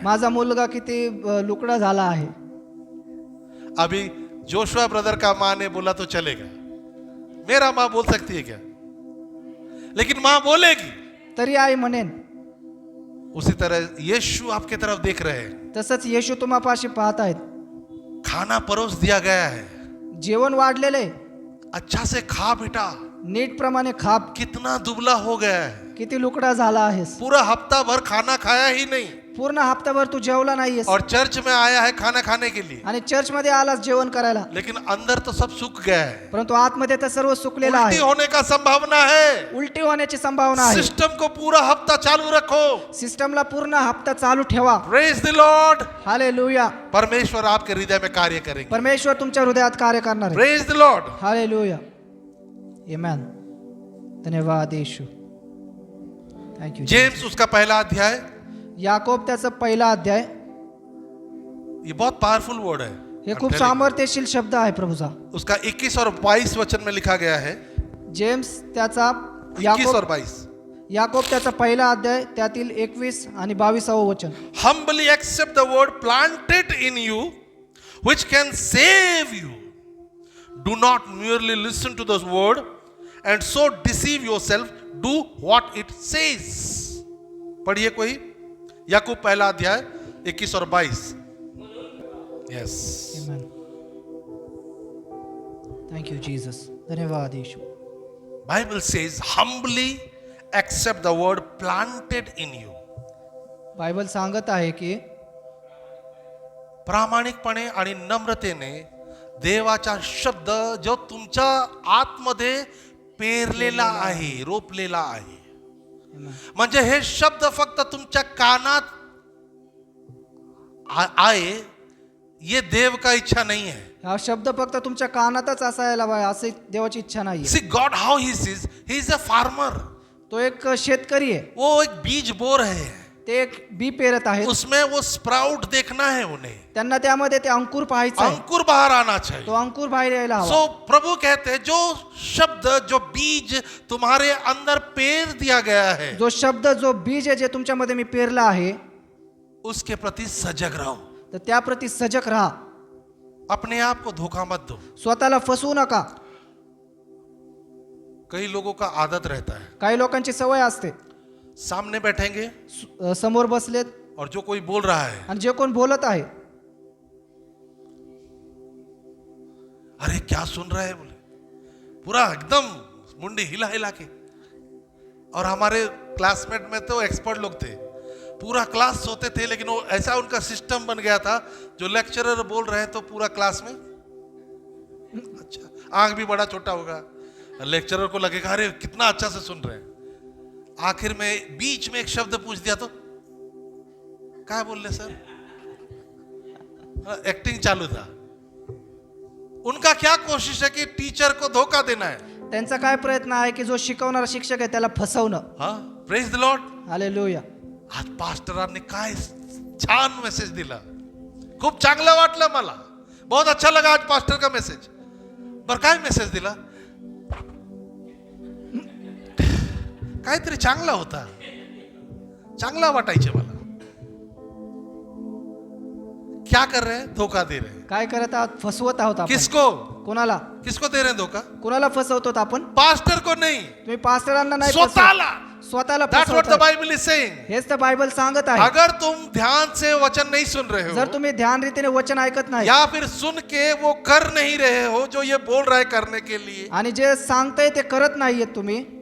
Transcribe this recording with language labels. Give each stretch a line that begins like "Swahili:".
Marathi: माझा मुलगा किती लुकडा झाला आहे.
Hindi: अभी जोशुआ ब्रदर का माँ ने बोला तो चलेगा, मेरा माँ बोल सकती है क्या? लेकिन माँ बोलेगी.
Marathi: तरी आई म्हणेन.
Hindi: उसी तरह यीशु आपके तरफ देख रहे हैं.
Marathi: तसंच येशू तुम्हापाशी पाहत आहेत.
Hindi: खाना परोस दिया गया है,
Marathi: जेवण वाढलेले,
Hindi: अच्छा से खा बेटा.
Marathi: नीट प्रमाणे खा.
Hindi: कितना दुबला हो गया है,
Marathi: किती लुकडा झाला आहेस.
Hindi: पूरा हफ्ता भर खाना खाया ही नहीं
Marathi: पूर्ण हप्ताभर तू जेवला नाहीयेस
Hindi: और चर्च में आया है खाना खाने के लिए,
Marathi: आणि चर्च मध्ये आलास जेवण करायला,
Hindi: लेकिन अंदर तो सब सूख गया है.
Marathi: परंतु आतमध्ये तर सर्व सुकलेलं
Hindi: उल्टी
Marathi: आहे.
Hindi: होने का संभावना है.
Marathi: उलटी होण्याची संभावना आहे.
Hindi: सिस्टम को पूरा हफ्ता चालू रखो.
Marathi: सिस्टमला पूर्ण हप्ता चालू ठेवा.
English: Praise the Lord. Hallelujah.
Hindi: परमेश्वर आपके हृदय में कार्य करेंगे.
Marathi: परमेश्वर तुमच्या हृदयात कार्य करणार आहे.
English: Praise the Lord.
Marathi: हालेलुया. आमेन. धन्यवाद येशू.
English: Thank you.
Hindi: जेम्स उसका पहला अध्याय,
Marathi: याकोब त्याचा पहिला अध्याय,
Hindi: ये बहुत पावरफुल वर्ड है.
Marathi: हे खूप सामर्थ्यशील शब्द आहे प्रभूचा.
Hindi: उसका 21 और 22 वचन में लिखा गया है.
Marathi: जेम्स त्याचा
Hindi: 21 और
Marathi: याकोब
Hindi: 22.
Marathi: याकोब त्याचा पहिला अध्याय त्यातील 21 आणि 22 वचन.
English: Humbly accept the word planted in you, which can save you. Do not merely listen to this word and so deceive yourself. Do what it says.
Hindi: पढ़िए कोई. याकूब पहला अध्याय 21 और 22. Yes. Amen.
English: Thank you Jesus.
Marathi: धन्यवाद येशू.
English: Bible says, humbly accept the word planted in you.
Marathi: Bible सांगत आहे की प्रामाणिकपणे आणि नम्रतेने देवाचा शब्द जो तुमच्या आतमध्ये पेरलेला आहे, रोपलेला आहे. म्हणजे हे शब्द फक्त तुमच्या कानात
Hindi: आए, ये देव का इच्छा नहीं है.
Marathi: हा शब्द फक्त तुमच्या कानातच असायला पाहिजे असे देवाची इच्छा नाही.
English: See God how he sees, he is a farmer.
Marathi: तो एक शेतकरी आहे.
Hindi: वो एक बीज बो रहे हैं,
Marathi: ते एक बी पेरत आहेत.
Hindi: उसमें वो स्प्राउट देखना है उन्हें.
Marathi: त्यांना त्यामध्ये ते अंकुर पाहायचं आहे.
Hindi: अंकुर बाहर आना चाहिए.
Marathi: तो अंकुर बाहेर यायला हवा.
Hindi: सो प्रभु कहते हैं जो शब्द, जो बीज तुम्हारे अंदर पेर दिया गया है,
Marathi: जो शब्द, जो बीज आहे जे तुमच्यामध्ये मी पेरला आहे,
Hindi: उसके प्रति सजग रहो.
Marathi: तर त्याप्रती सजग राहा.
Hindi: अपने आप को धोखा मत दो.
Marathi: स्वतःला फसवू नका.
Hindi: कई लोगों का आदत रहता है,
Marathi: काही लोकांची सवय असते,
Hindi: सामने बैठेंगे
Marathi: समोर बसलेत
Hindi: और जो कोई बोल रहा है,
Marathi: आणि जे कोण बोलत आहे,
Hindi: अरे क्या सुन रहे हैं, बोले पूरा एकदम मुंडी हिला हिला के. और हमारे क्लासमेट में तो एक्सपर्ट लोग थे, पूरा क्लास सोते थे, लेकिन वो ऐसा उनका सिस्टम बन गया था, जो लेक्चरर बोल रहे हैं तो पूरा क्लास में अच्छा, आंख भी बड़ा छोटा होगा, लेक्चरर को लगेगा अरे कितना अच्छा से सुन रहे हैं. आखिर में बीच में एक शब्द पूछ दिया तो क्या बोल रहे सर, एक्टिंग चालू था. उनका क्या कोशिश है कि टीचर को धोखा देना है.
Marathi: त्यांचा काय प्रयत्न आहे की जो शिकवणारा शिक्षक आहे त्याला फसवणं.
English: हाँ, praise the Lord. Hallelujah.
Marathi: आज पास्टरांनी काय छान मेसेज दिला, खूप चांगलं वाटलं मला,
Hindi: बहुत अच्छा लगा आज पास्टर का मेसेज.
Marathi: बर काय मेसेज दिला, काहीतरी चांगला होता, चांगला वाटायचे मला.
Hindi: क्या कर रहे हैं, धोखा दे रहे हैं.
Marathi: काय करत आहात, फसवत आहोत आपण.
Hindi: किसको,
Marathi: कोणाला,
Hindi: किसको दे रहे हैं धोखा?
Marathi: कोणाला फसवतो आपण?
Hindi: पास्टर को नहीं,
Marathi: तुम्ही पास्टरांना नाही फसवत, स्वतःला. स्वतःला
English: That's what the
Marathi: फसवताय.
English: Bible is saying.
Marathi: हेच तर बायबल सांगत आहे.
Hindi: अगर तुम ध्यान से वचन नहीं सुन रहे
Marathi: जर
Hindi: हो,
Marathi: तुम्ही ध्यान रीतीने वचन ऐकत नाही
Hindi: या फिर सुन के वो कर नहीं रहे हो जो ये बोल रहा है करने के लिए,
Marathi: आणि जे सांगताय ते करत नाहीयेत तुम्ही,